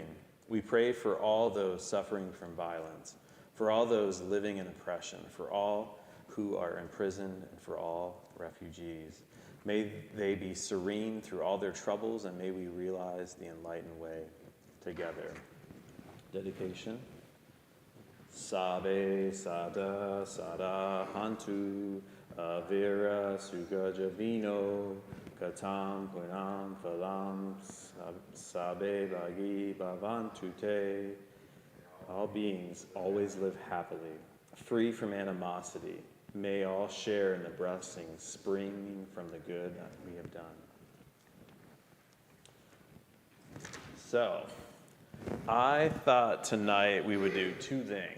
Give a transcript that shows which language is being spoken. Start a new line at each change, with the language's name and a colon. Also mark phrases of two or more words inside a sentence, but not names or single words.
English: We pray for all those suffering from violence, for all those living in oppression, for all who are imprisoned, and for all refugees. May they be serene through all their troubles, and may we realize the enlightened way together. Dedication.
Pali: Sabe sada sada hantu avira sukha javino katam punam phalam sabe bhagi bhavantu te.
English: All beings always live happily, free from animosity. May all share in the blessings springing from the good that we have done. So, I thought tonight we would do 2 things.